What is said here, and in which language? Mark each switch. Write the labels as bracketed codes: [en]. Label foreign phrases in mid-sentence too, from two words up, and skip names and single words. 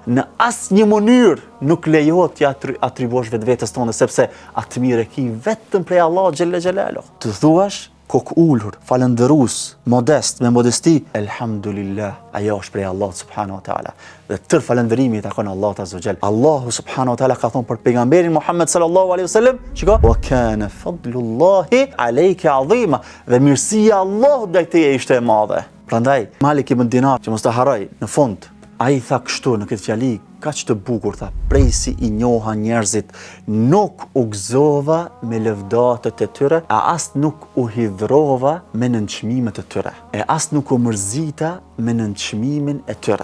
[sq] Në asnjë mënyrë nuk lejohet t'i atribuosh vetvetes tënde, sepse atë mirë e ki vetëm prej Allahut [ar] جل جلاله. [sq] Të thuash kokë ulur, falëndërues, modest, me modesti, elhamdulillah, ajo është prej Allahut [ar] سبحانه وتعالى. [sq] Dhe tërë falëndërimi i takon Allahut [ar] عز وجل. [sq] Allahu [ar] سبحانه وتعالى [sq] ka thonë për pejgamberin Muhammed [ar] صلى الله عليه وسلم, [sq] shiko, [ar] وكان فضل الله عليك عظيما, [sq] dhe mirësia e Allahut ndaj teje ishte e madhe. Prandaj Malik ibn Dinar, që mos ta harroj, në fund ai tha kështu në këtë fjali, kaq të bukur, tha, prej si i njoha njerëzit, nuk u gëzova me lëvdatët e tyre, e as nuk u hidhrova me nënçmimet e tyre, e as nuk u mërzita me nënçmimin e tyre.